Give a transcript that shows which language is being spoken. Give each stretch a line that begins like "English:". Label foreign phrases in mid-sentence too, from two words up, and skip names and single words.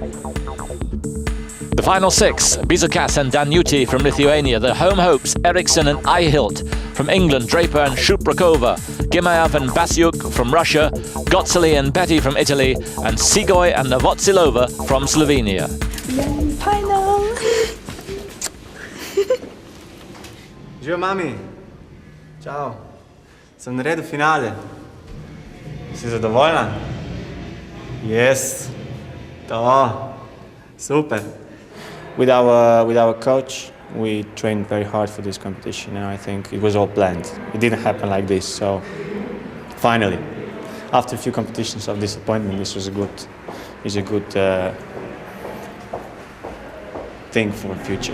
English: The final 6, Bizokas and Danuti from Lithuania, the home hopes Eriksson and Aihilt from England, Draper and Shuprakova, Gimaev and Basiuk from Russia, Gotsali and Betty from Italy, and Sigoy and Novotsilova from Slovenia. Final!
Slovenian: Živijo, mami. Čau. Sem naredil finale. Si zadovoljna? Yes. To. Super.
English: With our coach, we trained very hard for this competition, and I think it was all planned. It didn't happen like this, so finally, after a few competitions of disappointment, this was a good thing for the future.